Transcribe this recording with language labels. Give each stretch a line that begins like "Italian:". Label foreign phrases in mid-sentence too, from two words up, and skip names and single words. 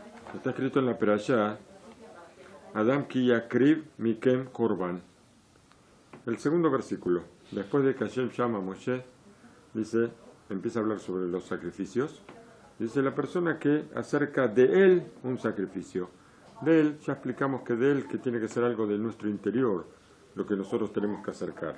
Spanish: Está escrito en la Perashá,
Hebrew: אדם כי יקריב מכם קרבן.
Spanish: El segundo versículo, después de que Hashem llama a Moshe, dice, empieza a hablar sobre los sacrificios. Dice, la persona que acerca de él un sacrificio. De él, ya explicamos que de él que tiene que ser algo de nuestro interior, lo que nosotros tenemos que acercar.